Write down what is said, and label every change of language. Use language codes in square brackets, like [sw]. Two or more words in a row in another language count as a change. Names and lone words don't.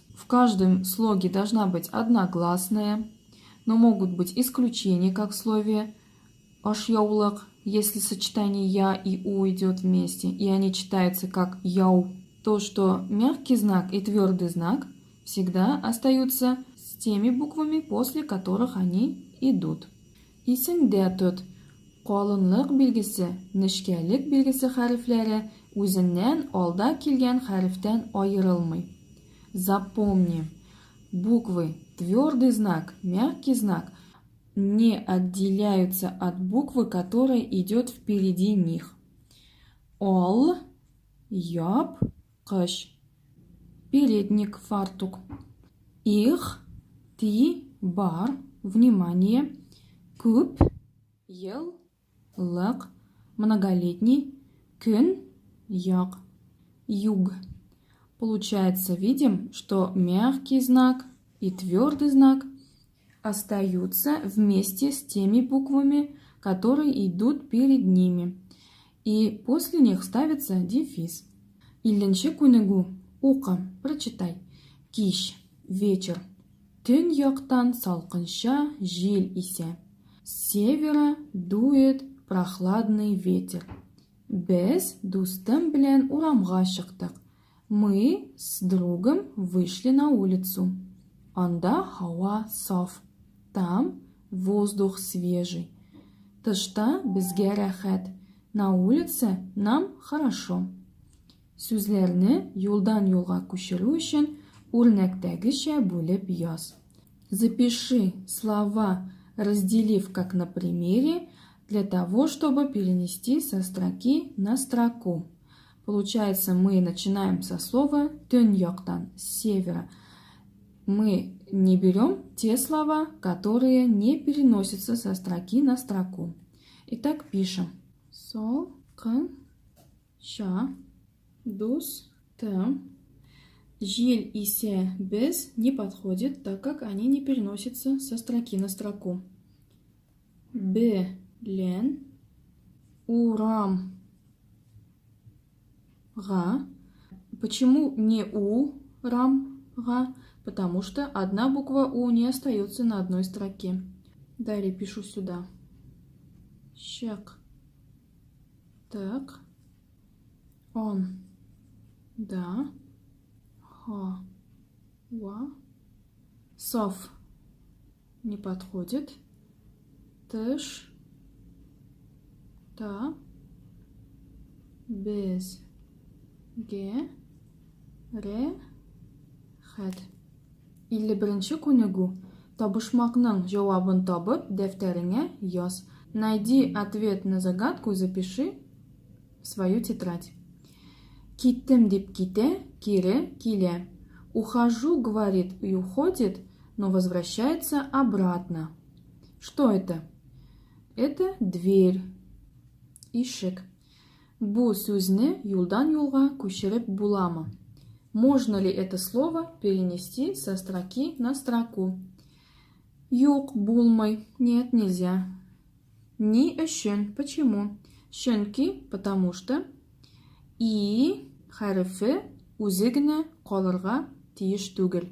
[ru] В каждом слоге должна быть одна гласная, но могут быть исключения, как в слове ашьяулак, если сочетание я и у идет вместе, и они читаются как яу. То, что мягкий знак и твердый знак всегда остаются с теми буквами, после которых они идут. [tt] Исеңдә тот. Калынлык билгесе, нечкәлек билгесе хәрефләре үзеннән алда килгән хәрефтән аерылмый. [ru] Запомни, буквы твердый знак, мягкий знак не отделяются от буквы, которая идет впереди них. [tt] Ол, яп, кыш. [ru] Передник, фартук. [tt] Их, ти, бар. Внимание. Күп, ел, лык. Многолетний. Күн, як. [ru] Юг. Получается, видим, что мягкий знак и твердый знак остаются вместе с теми буквами, которые идут перед ними. И после них ставится дефис. [tt] Илленче күнегу. Ука. Прочитай. Киш. Вечер. Төн яктан салкынча жел исә. [ru] С севера дует прохладный ветер. [tt] Без дустым белән урамга чыктык. [ru] Мы с другом вышли на улицу. [tt] Анда һава саф. [ru] Там воздух свежий. [tt] Тышта безгә рәхәт. [ru] На улице нам хорошо. [tt] Сүзләрне юлдан юлга күчерү өчен үрнәктәгечә бүлеп яз. [ru] Запиши слова, разделив как на примере, для того, чтобы перенести со строки на строку. Получается, мы начинаем со слова [tt] «төн яктан» [ru] с севера. Мы не берем те слова, которые не переносятся со строки на строку. Итак, пишем. [tt] Сол, кын, ша, дус, тым. Жел исә без [ru] не подходит, так как они не переносятся со строки на строку. [tt] Белән, урам, га. [ru] Почему не [tt] у, рам, га? [ru] Потому что одна буква у не остается на одной строке. Далее пишу сюда. Щак. Так. Он. Да. Ха. [tt] Ва. Сов. [ru] Не подходит. [tt] Тыш. Та. Без. Ге. Ре. Хәт. 51-нче күнегү. Табышмакның җавабын табып, дәфтәреңә яз. [ru] Найди ответ на загадку и запиши в свою тетрадь. [tt] Киттем дип китә, кире килә. [ru] Ухожу, говорит, и уходит, но возвращается обратно. Что это? Это дверь. [tt] Ишек. Бу сүзне юлдан юлга күчереп буламы? [ru] Можно ли это слово перенести со строки на строку? [tt] Юк, булмай. [ru] Нет, нельзя. [tt] Ни өчен. Почему? Чөнки, [ru] потому что [tt] и хәрефе үзе генә калырга тиеш түгел.